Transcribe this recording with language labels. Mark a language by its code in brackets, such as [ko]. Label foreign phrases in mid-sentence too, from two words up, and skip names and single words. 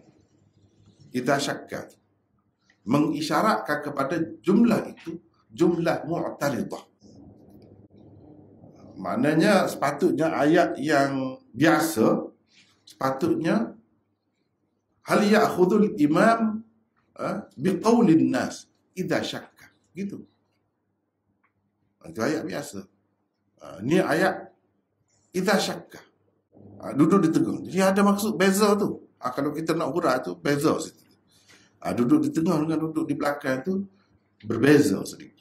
[ar] إذا شك, [ms] mengisyaratkan kepada jumlah itu [ar] جملة معترضة. [ms] Maknanya sepatutnya ayat yang biasa sepatutnya [ar] هل يأخذ الإمام بقول الناس إذا شك, [ms] gitu. Itu ayat biasa. Ni ayat [ar] إذا شك, [ms] duduk di tengah. Jadi ada maksud beza tu. Kalau kita nak huraikan tu beza situ. Duduk di tengah dengan duduk di belakang tu berbeza sedikit.